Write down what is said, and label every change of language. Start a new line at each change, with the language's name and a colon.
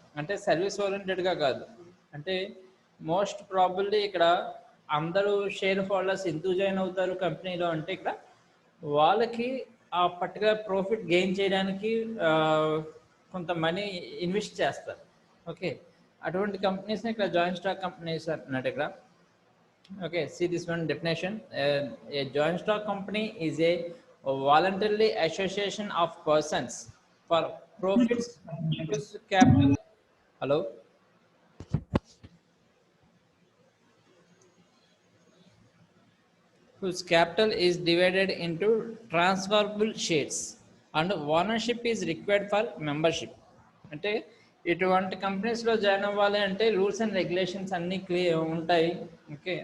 Telugu: అంటే సర్వీస్ ఓరియంటెడ్గా కాదు. అంటే మోస్ట్ ప్రాబబ్లీ ఇక్కడ అందరూ షేర్ హోల్డర్స్ ఎందుకు జాయిన్ అవుతారు కంపెనీలో అంటే ఇక్కడ వాళ్ళకి ఆ పర్టికులర్ ప్రాఫిట్ గెయిన్ చేయడానికి కొంత మనీ ఇన్వెస్ట్ చేస్తారు. ఓకే. అటువంటి కంపెనీస్ని ఇక్కడ జాయింట్ స్టాక్ కంపెనీస్ అన్నట్టు ఇక్కడ.
English: Okay, see this one definition. A joint stock company is a voluntary association of persons for profits whose capital. Hello. Whose capital is divided into transferable shares and ownership is required for membership.
Telugu: అంటే ఇటువంటి కంపెనీస్లో join అవ్వాలి అంటే rules and regulations అన్నీ clear ఉంటాయి. Okay.